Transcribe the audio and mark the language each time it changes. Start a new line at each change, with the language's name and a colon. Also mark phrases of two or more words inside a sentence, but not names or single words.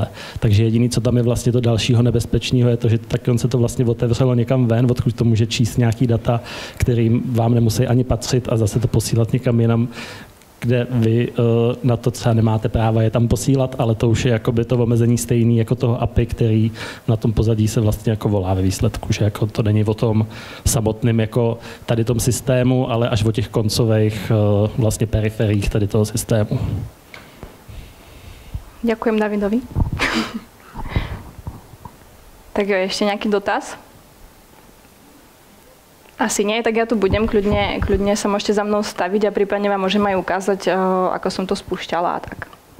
Czech: Takže jediné, co tam je vlastně to dalšího nebezpečného, je to, že tak on se to vlastně otevřelo někam ven, odkud to může číst nějaký data, kterým vám nemusí ani patřit, a zase to posílat někam jinam, kde vy na to třeba nemáte práva je tam posílat, ale to už je jakoby to omezení stejný jako toho API, který na tom pozadí se vlastně jako volá ve výsledku, že jako to není o tom samotném jako tady tom systému, ale až o těch koncových vlastně periferiích tady toho systému.
Slovak: Ďakujem Davidovi. Tak jo, ešte nejaký dotaz? Asi nie, tak ja tu budem, kľudne sa môžete za mnou staviť a prípadne vám môžem aj ukázať, ako som to spúšťala a tak.